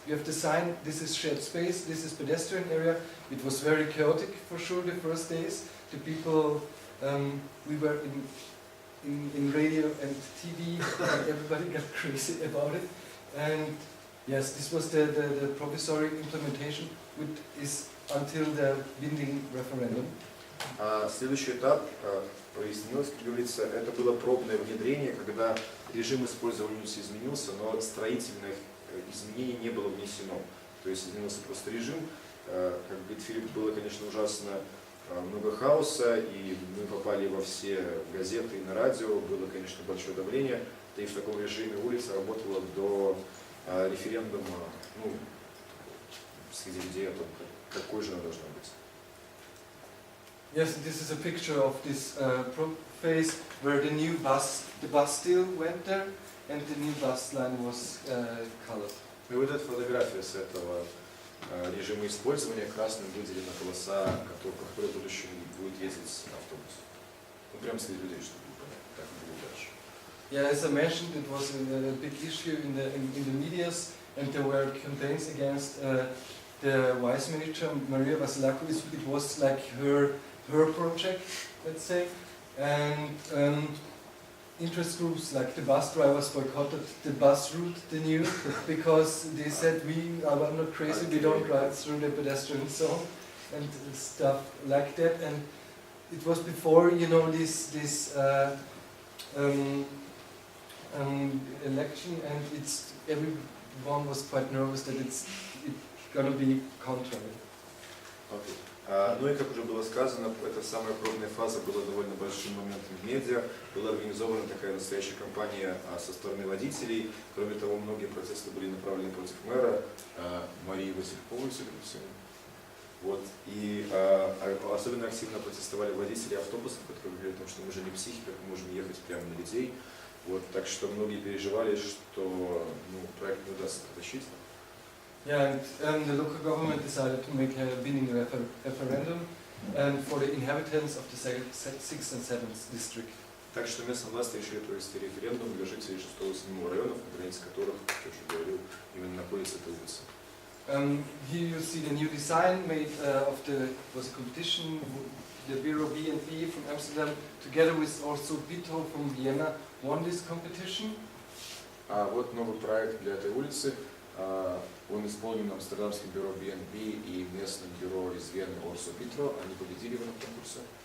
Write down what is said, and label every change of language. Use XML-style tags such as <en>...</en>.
<en>You have the sign, this is shared space, this is pedestrian area. It was very chaotic for sure the first days. The people, we were in radio and TV, and everybody got crazy about it. And yes, this was the provisory implementation, which is until the binding referendum.</en> <ru>Следующий этап, прояснилось, как говорится, это было пробное внедрение, когда режим использования улицы изменился, но строительных изменений не было внесено. То есть изменился просто режим. Как говорит Филипп, было, конечно, ужасно много хаоса, и мы попали во все газеты и на радио, было, конечно, большое давление, да и в таком режиме улица работала до референдума, среди людей о том, какой же она должна быть.</ru> <en>Yes, this is a picture of this phase where the bus still went there, and the new bus line was colored.</en> <ru>И вот эта фотография с этого режима использования. Красным выделена полоса, по которой в будущем будет ездить автобус. Прямо среди людей, чтобы было понятно, так и будет дальше.</ru> <en>Yeah, as I mentioned, it was a big issue in the medias, and there were campaigns against the vice minister Maria Vasilakis. It was like her project, let's say, and interest groups like the bus drivers boycotted the bus route, the new, because they said we are not crazy, we don't drive through the pedestrian zone and stuff like that. And it was before, you know, this election, and everyone was quite nervous that it's gonna be contrary. Okay.</en> <ru>Ну и как уже было сказано, эта самая пробная фаза была довольно большим моментом в медиа. Была организована такая настоящая кампания со стороны водителей. Кроме того, многие протесты были направлены против мэра Марии Васильковой, судя по всему. Вот. И особенно активно протестовали водители автобусов, которые говорили о том, что мы же не психи, как мы можем ехать прямо на людей. Вот. Так что многие переживали, что проект не удастся протащить.</ru> <en>Yeah, and the local government decided to make a binding referendum and for the inhabitants of the 6th and 7th district.</en> <ru>Так что местные власти решили провести референдум для жителей 6 и 7 районов, на границе которых, как я уже говорил, именно находится эта улица.</ru> <en>Here you see the new design made of was a competition. The Bureau B&B from Amsterdam, together with also Bito from Vienna, won this competition.</en> <ru>А вот новый проект для этой улицы. Он исполнен амстердамским бюро B&B и местным бюро из Вены Орсо Питро. Они победили в этом конкурсе.</ru>